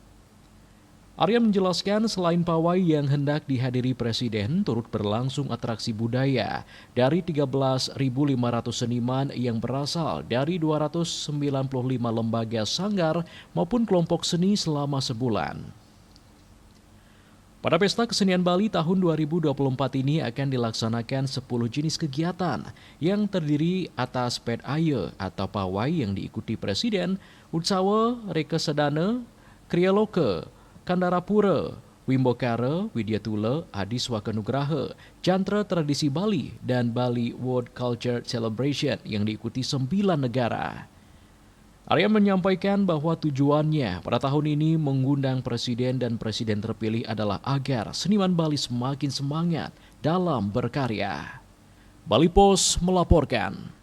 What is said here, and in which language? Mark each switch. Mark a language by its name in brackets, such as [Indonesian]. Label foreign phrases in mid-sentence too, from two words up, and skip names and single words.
[Indonesian] Arya menjelaskan selain pawai yang hendak dihadiri Presiden, turut berlangsung atraksi budaya dari 13.500 seniman yang berasal dari 295 lembaga sanggar maupun kelompok seni selama sebulan. Pada Pesta Kesenian Bali tahun 2024 ini akan dilaksanakan 10 jenis kegiatan yang terdiri atas pet aye atau pawai yang diikuti Presiden, Utsawa, Rekesedana, Krialoke, Kandarapura, Wimbokara, Widyatula, Adiswaka Nugraha, Jantra Tradisi Bali, dan Bali World Culture Celebration yang diikuti 9 negara. Arya menyampaikan bahwa tujuannya pada tahun ini mengundang Presiden dan Presiden terpilih adalah agar seniman Bali semakin semangat dalam berkarya. Bali Post melaporkan.